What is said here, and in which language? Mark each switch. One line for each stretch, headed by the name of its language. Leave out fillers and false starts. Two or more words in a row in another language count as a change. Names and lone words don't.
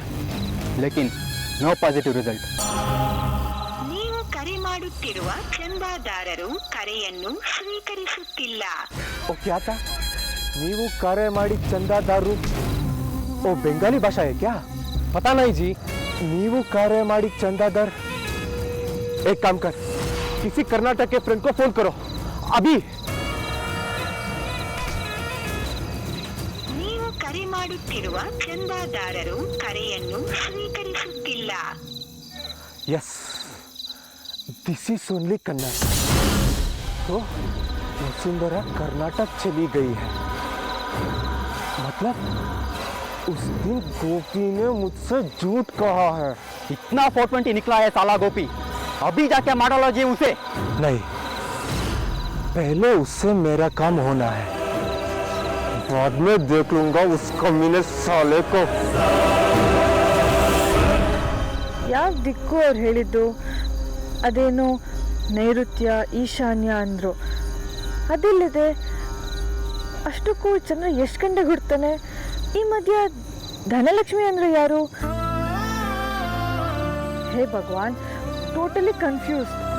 English: लेकिन no positive result.
Kannada: ನೀವು ಕರೆ ಮಾಡುತ್ತಿರುವ ಚಂದಾದಾರರು ಕರೆಯನ್ನು ಸ್ವೀಕರಿಸುತ್ತಿಲ್ಲ.
Hindi: ओ क्या था?
Kannada: ನೀವು ಕಾರ್ಯ ಮಾಡಿ ಚಂದಾದಾರು
Hindi: ओ बंगाली भाषा है क्या? पता नहीं जी.
Kannada: ನೀವು ಕಾರ್ಯ ಮಾಡಿ ಚಂದಾದಾರ.
Hindi: एक काम कर, किसी कर्नाटक के फ्रेंड को फोन करो अभी.
Kannada: ನೀವು ಕರೆ ಮಾಡುತ್ತಿರುವ ಚಂದಾದಾರರು ಕರೆಯನ್ನು ಸ್ವೀಕರಿಸುತ್ತಿಲ್ಲ.
English: yes, this is only Kannada.
Hindi: तो वसुंधरा कर्नाटक चली गई है. मतलब उस दिन गोपी ने मुझसे झूठ कहा है. इतना 420 निकला है साला गोपी. अभी जाके मारोलॉजी उसे. नहीं, पहले उससे मेरा काम होना है, बाद में देख लूंगा उस कमीने साले को.
Kannada: ಯಾವ ದಿಕ್ಕು ಅವ್ರು ಹೇಳಿದ್ದು? ಅದೇನೋ ನೈಋತ್ಯ ಈಶಾನ್ಯ ಅಂದರು. ಅದಿಲ್ಲದೆ ಅಷ್ಟಕ್ಕೂ ಚಂದ್ರ ಎಷ್ಟು ಗಂಟೆಗೆ ಹುಡ್ತಾನೆ? ಈ ಮಧ್ಯ ಧನಲಕ್ಷ್ಮಿ ಅಂದ್ರೆ ಯಾರು?
Hindi: हे भगवान,
English: totally confuse.